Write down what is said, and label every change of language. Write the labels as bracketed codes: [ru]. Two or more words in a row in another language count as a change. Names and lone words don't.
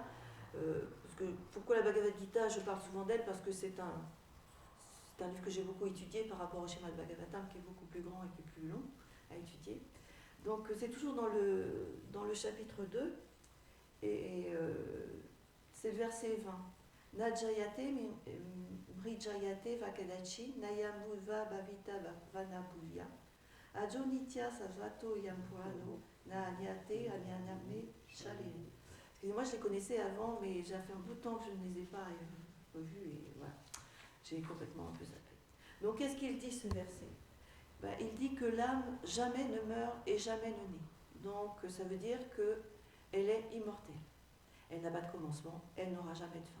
[fr] Pourquoi la Bhagavad Gita, je parle souvent d'elle parce que c'est un livre que j'ai beaucoup étudié par rapport au Srimad Bhagavatam qui est beaucoup plus grand et qui est plus long à étudier. Donc c'est toujours dans le chapitre 2 et c'est le verset 20. [sa] Najayate mrijayate vakadachi nayamudva bhavita vanapuya ajonitya sasato yampurano naanyate anyaname chalere. [fr] Excusez-moi, je les connaissais avant, mais j'ai fait un bout de temps que je ne les ai pas revus et voilà, j'ai complètement un peu zappé. Donc qu'est-ce qu'il dit ce verset ? Il dit que l'âme jamais ne meurt et jamais ne naît. Donc ça veut dire qu'elle est immortelle. Elle n'a pas de commencement, elle n'aura jamais de fin.